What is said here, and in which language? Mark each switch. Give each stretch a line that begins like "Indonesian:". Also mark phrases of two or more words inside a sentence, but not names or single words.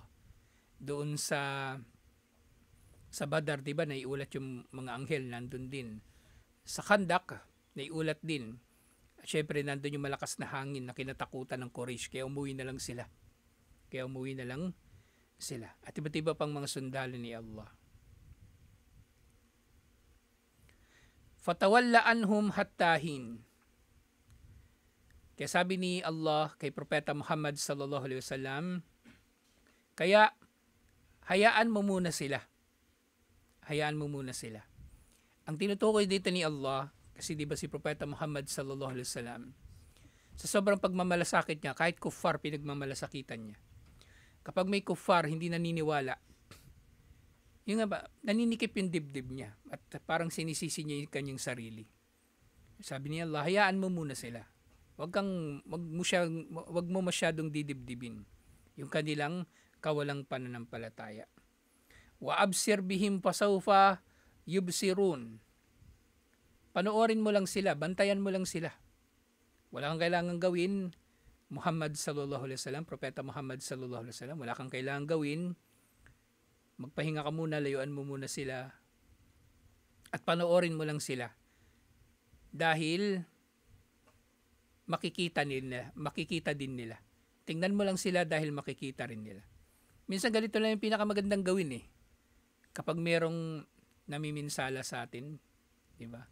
Filipino: Doon sa Badar, di ba, naiulat yung mga anghel, nandun din. Sa Khandak, naiulat din. At syempre, nandun yung malakas na hangin na kinatakutan ng Quraysh, kaya umuwi na lang sila. At iba't iba pang mga sundalo ni Allah.
Arabic: فتول عنهم حتى حين.
Filipino: Kaya sabi ni Allah kay Propeta Muhammad
Arabic: صلى الله عليه وسلم,
Filipino: kaya hayaan mo muna sila. Ang tinutukoy dito ni Allah, kasi di ba si Propeta Muhammad
Arabic: صلى الله عليه وسلم,
Filipino: sa sobrang pagmamalasakit niya, kahit kuffar pinagmamalasakitan niya. Kapag may kuffar hindi naniniwala, yung nga ba, naninikip yung dibdib niya. At parang sinisisi niya yung kanyang sarili. Sabi niya, Allah, hayaan mo muna sila. Wag mo masyadong didibdibin yung kanilang kawalang pananampalataya.
Arabic: وأبصرهم فسوف يبصرون.
Filipino: Panoorin mo lang sila, bantayan mo lang sila. Wala kang kailangan gawin, Muhammad
Arabic: صلى الله عليه وسلم,
Filipino: Propeta Muhammad
Arabic: صلى الله عليه وسلم,
Filipino: wala kang kailangan gawin. Magpahinga ka muna, layuan mo muna sila. At panoorin mo lang sila. Dahil makikita din nila. Tingnan mo lang sila dahil makikita rin nila. Minsan ganito lang yung pinakamagandang gawin kapag merong namiminsala sa atin, di ba?